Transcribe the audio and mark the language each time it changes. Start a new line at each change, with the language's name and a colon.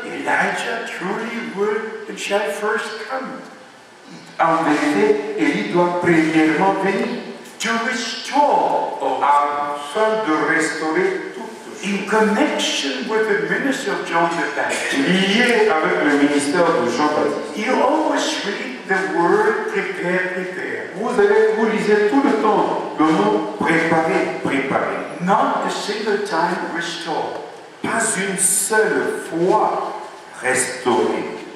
English: Elijah truly will and shall first come
French: en vérité, Élie doit premièrement venir
English: to restore all
French: afin de restaurer toutes choses.
English: in connection with the ministry of John the Baptist.
French: Lié avec le ministère de Jean-Baptiste.
English: You always read the word prepare, prepare.
French: Vous lisez tout le temps le mot préparer, préparer.
English: Not a single time restore.
French: Pas une seule fois restaurer.